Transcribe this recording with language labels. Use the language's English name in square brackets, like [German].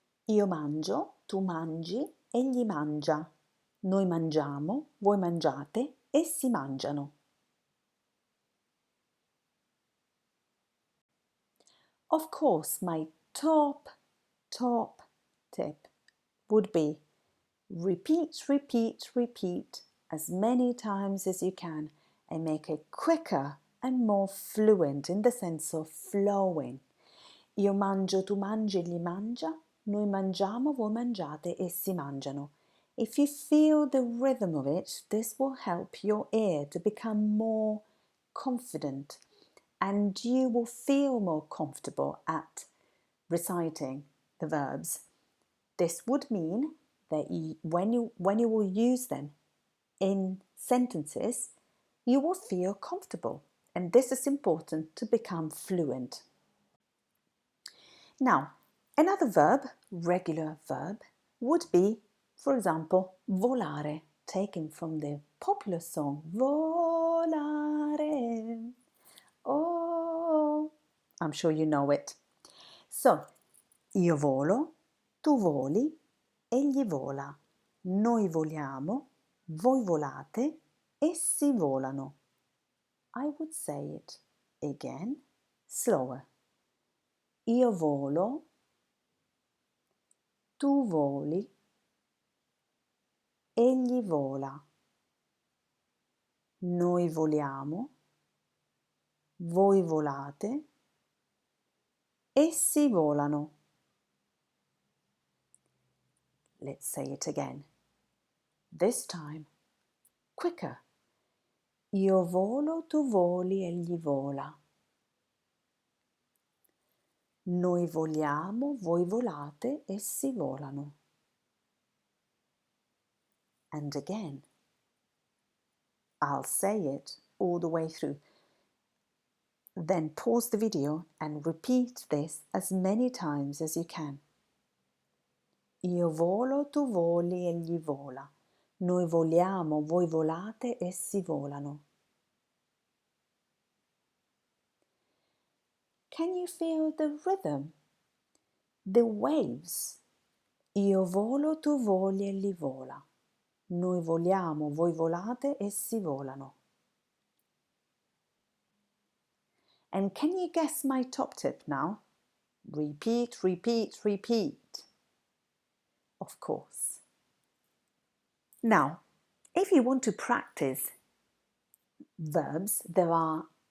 [Italian] Io mangio, tu mangi, egli mangia, noi mangiamo, voi mangiate, essi mangiano. [English] Of course, my top tip would be repeat as many times as you can and make it quicker and more fluent in the sense of flowing. [Italian] Io mangio, tu mangi, egli mangia, noi mangiamo, voi mangiate, essi mangiano. [English] If you feel the rhythm of it, this will help your ear to become more confident and you will feel more comfortable at reciting the verbs. This would mean that when you will use them in sentences, you will feel comfortable. And this is important to become fluent. Now, another verb, regular verb, would be, for example, volare, taken from the popular song Volare. Oh, I'm sure you know it. So, [Italian] io volo, tu voli, egli vola, noi voliamo, voi volate, essi volano. [English] I would say it again, slower. [Italian] Io volo, tu voli, egli vola, noi voliamo, voi volate, essi volano. [English] Let's say it again. This time, quicker. [Italian] Io volo, tu voli, egli vola. Noi voliamo, voi volate, essi volano. [English] And again, I'll say it all the way through. Then pause the video and repeat this as many times as you can. [Italian] Io volo, tu voli, egli vola. Noi voliamo, voi volate, essi volano. [English] Can you feel the rhythm? The waves? [Italian] Io volo, tu voli, egli vola. Noi voliamo, voi volate, essi volano. [English] And can you guess my top tip now? Repeat, repeat, repeat. Of course. Now, if you want to practice verbs, there are